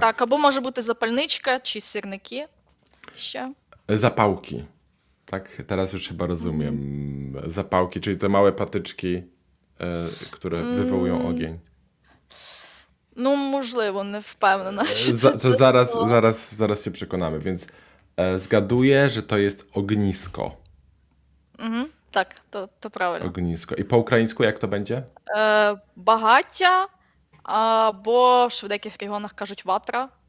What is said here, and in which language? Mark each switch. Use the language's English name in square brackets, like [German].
[Ukrainian] Так, або може бути запальничка чи сірники ще. [Polish] Zapałki. Tak, teraz już chyba rozumiem. Zapałki, czyli te małe patyczki, które wywołują ogień. [Ukrainian] Ну, можливо, не впевнена, що [Polish] To [Ukrainian] це [Polish] zaraz, zaraz się przekonamy, więc zgaduję, że to jest ognisko. [Ukrainian] Так, то правильно. [Polish] Ognisko. I po ukraińsku jak to będzie? [Ukrainian] Багаття, або що в деяких регіонах кажуть ватра.